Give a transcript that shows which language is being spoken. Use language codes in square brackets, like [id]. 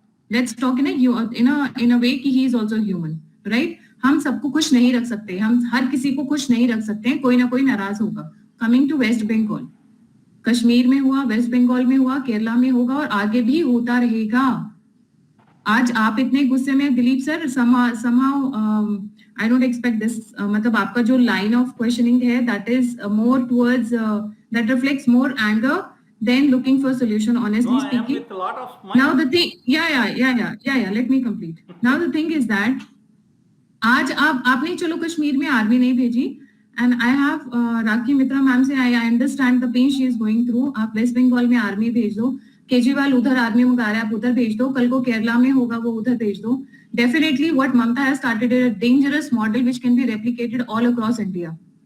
[en] Let's talk in a way कि he is also human, right? [hi] हम सबको खुश नहीं रख सकते, हम हर किसी को खुश नहीं रख सकते हैं, कोई ना कोई नाराज होगा. [en] coming to [hi] waste Bengal, Kashmir में हुआ, वेस्ट बंगाल में हुआ, केरला में होगा और आगे भी होता रहेगा. आज आप इतने गुस्से में, [en] Dilip sir, somehow I don't expect this, [hi] मतलब आपका जो लाइन ऑफ क्वेश्चनिंग है, [en] that is more towards that reflects more anger than looking for solution, honestly No, speaking. I am with a lot of smile. Now the thing, yeah, let me complete. Now the thing is that [hi] आज आपने चलो कश्मीर में army नहीं भेजी, [en] and I have Rakhi Mitra ma'am से I understand the pain she is going through. [hi] आप waste Bengal में army भेज दो, केजरीवाल उधर आर्मी मंगा रहे हैं, आप उधर भेज दो. कल को केरला में होगा, वो उधर भेज दो. [en] Definitely what Mamata has started is a dangerous model which can be replicated all across India.